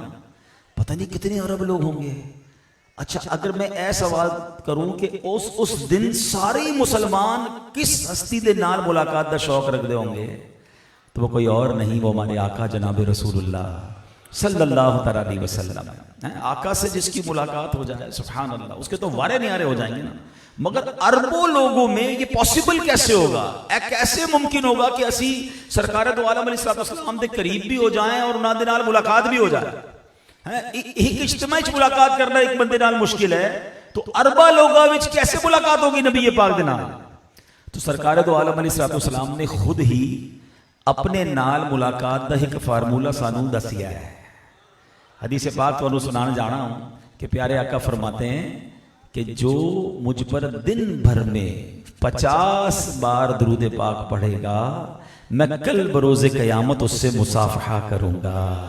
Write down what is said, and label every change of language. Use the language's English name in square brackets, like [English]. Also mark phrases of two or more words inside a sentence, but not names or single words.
[Urdu] پتہ نہیں کتنے ارب لوگ ہوں گے. اچھا اگر میں اے سوال کروں کہ اس دن سارے مسلمان [Punjabi] کس ہستی دے نال ملاقات دا [Urdu] شوق رکھتے ہوں گے، تو وہ کوئی اور نہیں، وہ ہمارے آقا جناب رسول اللہ [Arabic] صلی اللہ علیہ وسلم. [Urdu] آقا سے جس کی ملاقات ہو جائے [Arabic] سبحان اللہ، [Urdu] اس کے تو وارے نیارے ہو جائیں گے نا. مگر اربوں لوگوں میں یہ پاسبل کیسے ہوگا؟ کیسے ممکن ہوگا کہ اسی سرکار دو عالم [Arabic] علیہ السلام [Punjabi] دے قریب [Urdu] بھی ہو جائیں اور [Punjabi] انہاں دے نال [Urdu] ملاقات بھی ہو جائے؟ [Punjabi] ایک اجتماع ملاقات کرنا ایک بندے نال مشکل ہے، تو اربا لوگاں وچ کیسے ملاقات ہوگی نبی پاک دے نال؟ تو سرکار دو عالم [Arabic] علیہ السلام [Punjabi] نے خود ہی اپنے نال ملاقات دا ایک فارمولہ سانو دسیا ہے. [Urdu] حدیث پاک تو سنانا جانا ہوں کہ پیارے آقا فرماتے ہیں کہ جو مجھ پر دن بھر میں 50 بار درود پاک پڑھے گا میں کل بروز قیامت اس سے مصافحہ کروں گا.